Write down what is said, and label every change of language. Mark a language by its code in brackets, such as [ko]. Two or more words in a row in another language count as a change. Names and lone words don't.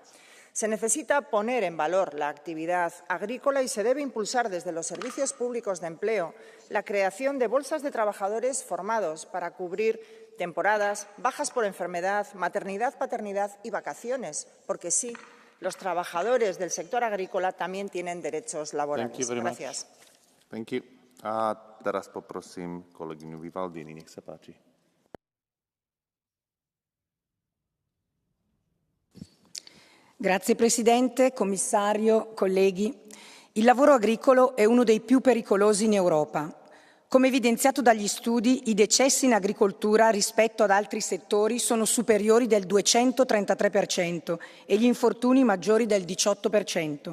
[es] Se necesita poner en valor la actividad agrícola y se debe impulsar desde los servicios públicos de empleo la creación de bolsas de trabajadores formados para cubrir temporadas, bajas por enfermedad, maternidad, paternidad y vacaciones, porque sí, los trabajadores del sector agrícola también tienen derechos laborales. Gracias. [en] Thank you. [sk] A teraz poprosím kolegyňu Vivaldini, nech sa páči. [it] Grazie Presidente, Commissario, colleghi. Il lavoro agricolo è uno dei più pericolosi in Europa. Come evidenziato dagli studi, i decessi in agricoltura rispetto ad altri settori sono superiori del 233% e gli infortuni maggiori del 18%.